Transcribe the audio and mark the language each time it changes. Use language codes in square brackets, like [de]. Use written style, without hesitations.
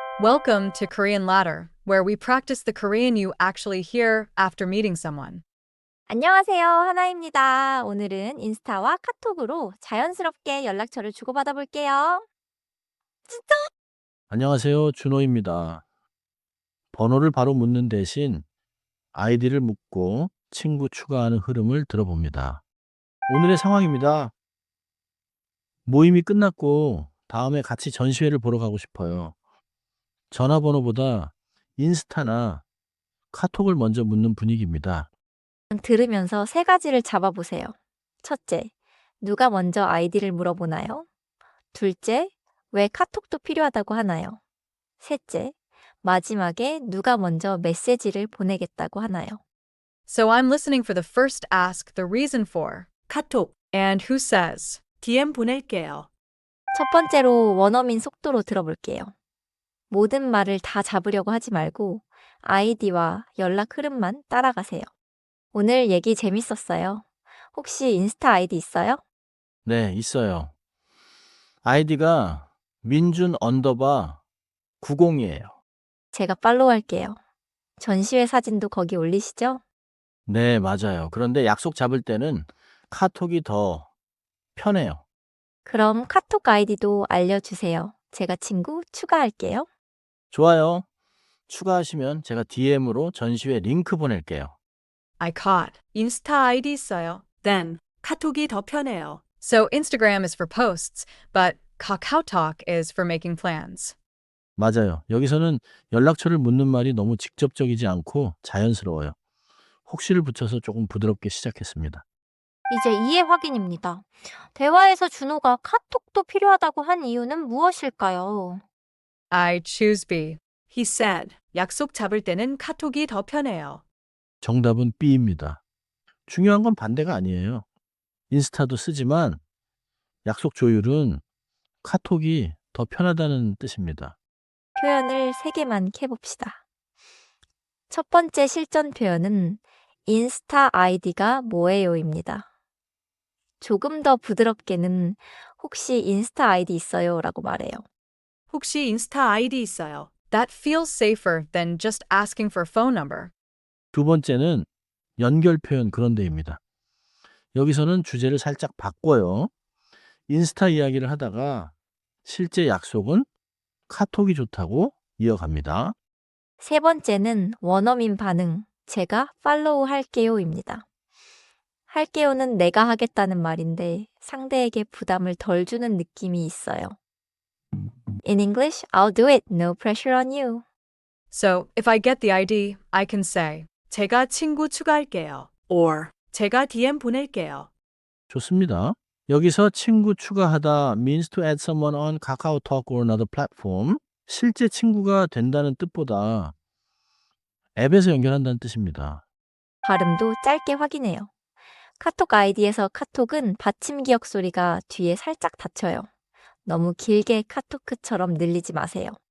[en] Welcome to Korean Ladder, where we practice the Korean you actually hear after meeting someone. [ko] 안녕하세요. 하나입니다. 오늘은 인스타와 카톡으로 자연스럽게 연락처를 주고받아 볼게요. 안녕하세요. 준호입니다. 번호를 바로 묻는 대신 아이디를 묻고 친구 추가하는 흐름을 들어봅니다. 오늘의 상황입니다. 모임이 끝났고 다음에 같이 전시회를 보러 가고 싶어요. 전화번호보다 인스타나 카톡을 먼저 묻는 분위기입니다. 들으면서 세 가지를 잡아보세요. 첫째, 누가 먼저 아이디를 물어보나요? 둘째, 왜 카톡도 필요하다고 하나요? 셋째, 마지막에 누가 먼저 메시지를 보내겠다고 하나요? [en] So I'm listening for the first ask, the reason for, 카톡, and who says. [ko] DM 보낼게요. 첫 번째로 원어민 속도로 들어볼게요. 모든 말을 다 잡으려고 하지 말고 아이디와 연락 흐름만 따라가세요. 오늘 얘기 재밌었어요. 혹시 인스타 아이디 있어요? 네, 있어요. 아이디가 민준 언더바 90이에요. 제가 팔로우 할게요. 전시회 사진도 거기 올리시죠? 네, 맞아요. 그런데 약속 잡을 때는 카톡이 더 편해요. 그럼 카톡 아이디도 알려주세요. 제가 친구 추가할게요. 좋아요. 추가하시면 제가 DM으로 전시회 링크 보낼게요. [en] I caught. [ko] 인스타 아이디 있어요. [en] Then, [ko] 카톡이 더 편해요. [en] So Instagram is for posts, but KakaoTalk is for making plans. [ko] 맞아요. 여기서는 연락처를 묻는 말이 너무 직접적이지 않고 자연스러워요. 혹시를 붙여서 조금 부드럽게 시작했습니다. 이제 이해 확인입니다. 대화에서 준호가 카톡도 필요하다고 한 이유는 무엇일까요? [en] I choose B. He said. [ko] 약속 잡을 때는 카톡이 더 편해요. 정답은 B입니다. 중요한 건 반대가 아니에요. 인스타도 쓰지만 약속 조율은 카톡이 더 편하다는 뜻입니다. 표현을 3개만 캐봅시다. 첫 번째 실전 표현은 인스타 아이디가 뭐예요입니다. 조금 더 부드럽게는 혹시 인스타 아이디 있어요? 라고 말해요. 혹시 인스타 아이디 있어요? [en] That feels safer than just asking for a phone number. [ko] 두 번째는 연결 표현 그런 데입니다. 여기서는 주제를 살짝 바꿔요. 인스타 이야기를 하다가 실제 약속은 카톡이 좋다고 이어갑니다. 세 번째는 원어민 반응, 제가 팔로우 할게요입니다. 할게요는 내가 하겠다는 말인데 상대에게 부담을 덜 주는 느낌이 있어요. [en] In English, I'll do it. No pressure on you. So, if I get the ID, I can say, [ko] 제가 친구 추가할게요. Or, 제가 DM 보낼게요. 좋습니다. 여기서 친구 추가하다 [en] means to add someone on KakaoTalk or another platform. [ko] 실제 친구가 된다는 뜻보다 앱에서 연결한다는 뜻입니다. 발음도 짧게 확인해요. 카톡 아이디에서 카톡은 받침 기억 소리가 뒤에 살짝 닫혀요. 너무 길게 카토크처럼 늘리지 마세요.